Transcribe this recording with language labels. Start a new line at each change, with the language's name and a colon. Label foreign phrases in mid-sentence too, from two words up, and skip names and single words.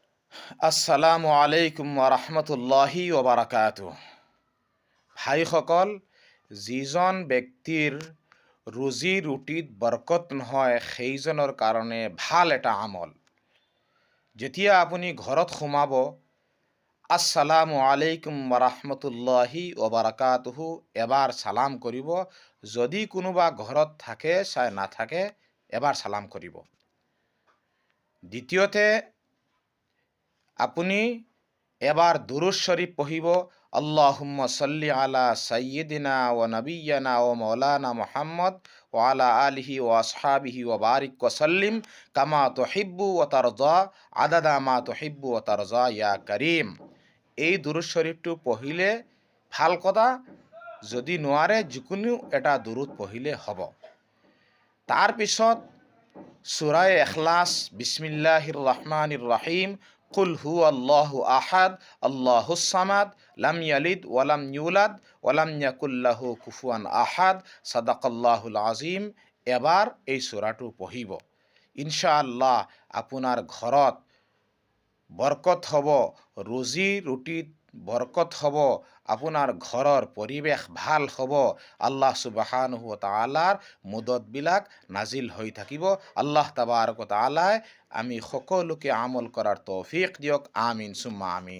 Arabic: السلام عليكم و بركاته.
Assamese: ভাইসকল, যিজন ব্যক্তিৰ ৰুজি ৰুটিত বৰকত নহয় সেইজনৰ কাৰণে ভাল এটা আমল। যেতিয়া আপুনি ঘৰত সোমাব,
Arabic: السلام عليكم و
Assamese: এবাৰ সালাম কৰিব। যদি কোনোবা ঘৰত থাকে চাই নাথাকে এবাৰ সালাম কৰিব। দ্বিতীয়তে আপুনি এবাৰ দুৰুদ শৰীফ পঢ়িব,
Arabic: اللهم صل على سيدنا ونبينا ومولانا محمد وعلى آله وأصحابه وبارك وسلم كما تحب وترضى عدد ما تحب وترضى يا كريم.
Assamese: এই দুরূদ শৰীফটো পঢ়িলে ভাল কথা, যদি নোৱাৰে যিকোনো এটা দুরূদ পঢ়িলে হ'ব। তাৰপিছত সূৰা ইখলাছ,
Arabic: بسم الله الرحمن الرحيم, قل هو الله أحد الله الصمد لم يلد ولم يولد ولم يكن له كفوا أحد صدق الله العظيم.
Assamese: এবাৰ এই সূৰাটো পঢ়িব। ইনশাআল্লাহ আপোনাৰ ঘৰত বৰকত হ'ব, ৰুজি ৰুটিত বৰকত হ'ব, আপোনাৰ ঘৰৰ পৰিৱেশ ভাল হ'ব।
Arabic: الله سبحانه و تعالى
Assamese: মদতবিলাক নাজিল হৈ থাকিব।
Arabic: الله تبارك و تعالى
Assamese: আমি সকলোকে আমল কৰাৰ তৌফিক দিয়ক।
Arabic: آمين ثم آمين.